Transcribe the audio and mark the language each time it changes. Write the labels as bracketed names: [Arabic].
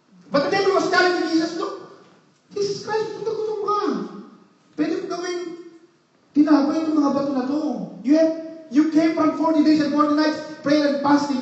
[English] But the devil was telling Jesus, look, Jesus Christ, [Filipino] gutom ka. Pwede mo gawin, tinapay itong mga bato na to. [English] You came from 40 days and 40 nights, prayer and fasting.